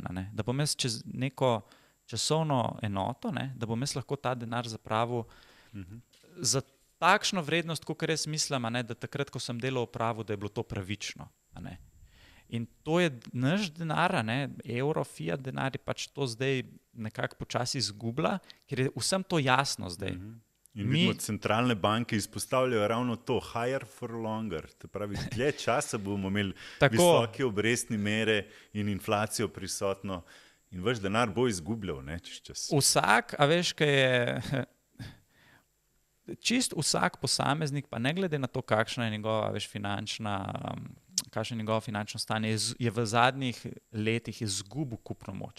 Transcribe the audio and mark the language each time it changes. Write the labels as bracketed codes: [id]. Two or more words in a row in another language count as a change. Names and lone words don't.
[sl] Da bom jaz čez neko časovno enoto, da bom jaz lahko ta denar zapravil za takšno vrednost, kakor jaz mislim, da takrat, ko sem delal v pravu, da je bilo to pravično. In to je naš denar, evro, fiat denar je pač to zdaj nekako počasi izgublja, ker je vsem to jasno zdaj. In vidimo, centralne banke izpostavljajo ravno to, [en] higher for longer. [sl] To pravi, dlje časa bomo imeli visoke obrestne mere in inflacijo prisotno in vaš denar bo izgubljal, čez čas. Vsak, a veš, kaj je... Čist vsak posameznik, pa ne glede na to, kakšno je njegova finančno stanje, je v zadnjih letih izgubil kupno moč.